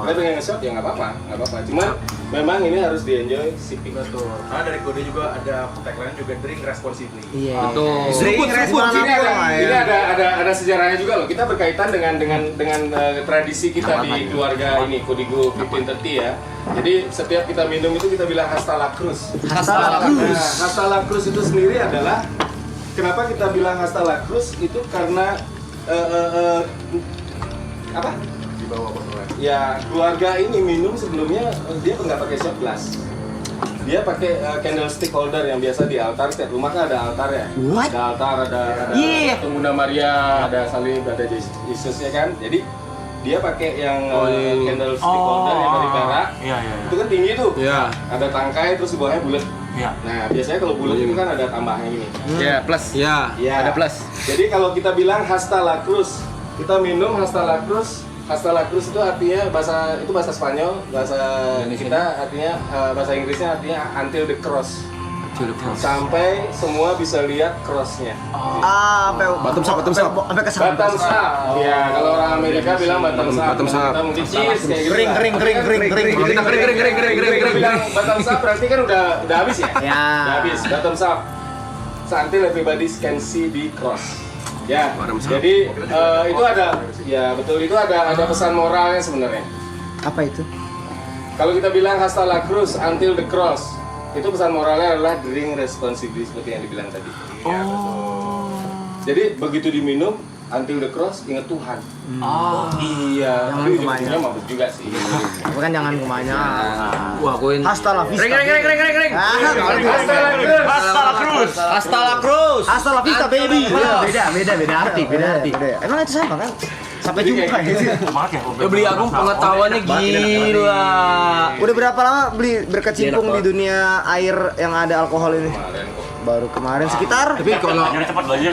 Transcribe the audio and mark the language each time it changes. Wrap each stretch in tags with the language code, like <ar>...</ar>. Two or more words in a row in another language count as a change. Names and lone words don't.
<id>kalian pengen nge-shot ya nggak apa-apa. Cuman memang ini harus di-</id> <en>enjoy sipping.</en> <id>Betul. Karena dari kode juga ada tagline juga</id> <en>drink responsibly.</en> <id>Iya. Betul. Drink Ini ada sejarahnya juga loh. Kita berkaitan dengan tradisi kita di keluarga ini Kodigo 1530 ya. Jadi setiap kita minum itu kita bilang</id> <es>hasta la cruz. Hasta la cruz.</es> <id>Nah,</id> <es>hasta la cruz</es> <id>itu sendiri adalah kenapa kita bilang</id> <es>hasta la cruz</es> <id>itu karena apa? Di bawah botolnya. Ya keluarga ini minum sebelumnya dia nggak pakai</id> <en>shot glass.</en> <id>Dia pakai</id> <en>candlestick holder</en> <id>yang biasa di altar. Setiap rumah kan ada altar ya. What? Ada altar, ada patung Bunda Maria, ada salib, ada Yesus ya kan. Jadi dia pakai yang</id> <en>candlestick holder</en> <id>yang dari perak. Iya. Itu kan tinggi tuh. Iya. Ada tangkai terus di bawahnya bulat. Iya. Nah biasanya kalau bulat itu kan ada tambahnya gini. Iya, plus. Iya. Ya. Ada plus. Jadi kalau kita bilang</id> <es>hasta la cruz,</es> <id>kita minum</id> <es>hasta la cruz. Hasta la cruz</es> <id>itu artinya bahasa Spanyol, bahasa kita artinya bahasa Inggrisnya artinya</id> <en>until the cross.</en> <id>Sampai semua bisa lihat crossnya. Sampai</id> <en>Bottom up.</en> <id>Sampai ke sana.</id> <en>Bottom up.</en> <id>Ya, kalau orang Amerika bilang</id> <en>bottom up. Bottom up.</en> <id>Kita mungkin cheese kayak gitu. Kering. Kalau kita kering. Bilang</id> <en>bottom up</en> <id>berarti kan udah habis ya? Ya. Udah habis.</id> <en>Bottom up. Until everybody can see the cross.</en> <id>Ya, jadi itu ada, ya betul itu ada pesan moralnya sebenarnya. Apa itu? Kalau kita bilang</id> <es>hasta la cruz,</es> <en>until the cross,</en> <id>itu pesan moralnya adalah</id> <en>drink responsibly</en> <id>seperti yang dibilang tadi. Jadi begitu diminum,</id> <en>until the cross,</en> <id>ingat Tuhan. Iya, Jangan tapi ujung-ujungnya kebanyakan. mabuk juga sih. Tapi kan jangan kebanyakan. Wah, koin.</id> <es>Hasta la vista.</es> <id>Kering.</id> <es>Hasta la cruz. Hasta la cruz. Hasta la vista, baby.</es> <id>Beda arti. Emang itu sama kan? Sampai Jadi jumpa kayak ya. Semangat ya. Ya beli Agung pengetahuannya gila. Udah berapa lama beli berkecimpung di dunia air yang ada alkohol ini? Kemarin kok. Baru kemarin sekitar. Tapi kalau Jangan cepat belajar.</id>